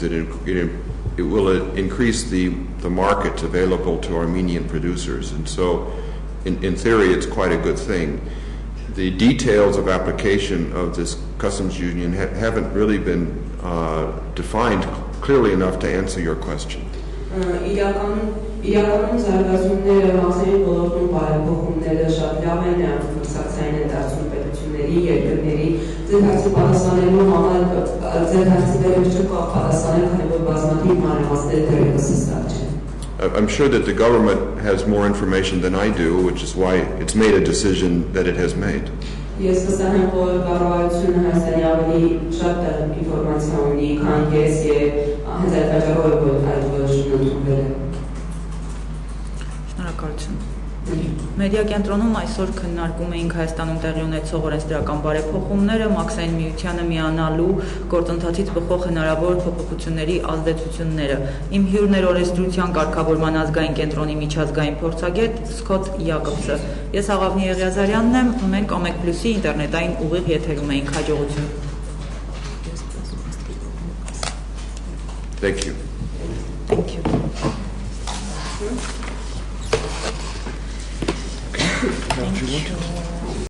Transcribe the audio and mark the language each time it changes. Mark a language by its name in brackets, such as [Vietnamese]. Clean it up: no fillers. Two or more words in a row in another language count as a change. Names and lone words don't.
[English] It will increase the market available to Armenian producers, and so in theory it's quite a good thing. The details of application of this customs union haven't really been defined clearly enough to answer your question. [Armenian] Իրականում զարգացումները մաքսային ոլորտում բարեփոխումները շատ լավ են, մրցակցային են դարձում պետությունների, երկրների, ձեր հարցի պատասխանելու համար ձեր հարցի վերջ չկա պատասխանել, քանի որ բազմաթիվ մանրամասներ դեռևս հստակ չեն։ [English] I'm sure that the government has more information than I do, which is why it's made a decision that it has made. [Armenian] Ես վստահ եմ, որ կառավարությունը Հայաստանի ավելի շատ ինֆորմացիա ունի, քան ես, եւ հենց այդ պատճառով է որ այդ որոշումը ընդունվել է։ Շնորհակալություն։ Մեդիա կենտրոնում այսօր քննարկում էինք Հայաստանում տեղի ունեցող օրենսդրական բարեփոխումները, մաքսային միությանը միանալու գործընթացից բխող հնարավոր փոփոխությունների ազդեցությունները։ Իմ հյուրն էր Օրենսդրության կարգավորման ազգային կենտրոնի միջազգային փորձագետ Սկոթ Յակոբսը։ Ես Աղավնի Եղիազարյանն եմ, մենք Ամեկ+-ի ինտերնետային ուղիղ եթերում էինք, հաջողություն։ [English] Thank you. Thank you. Thank you.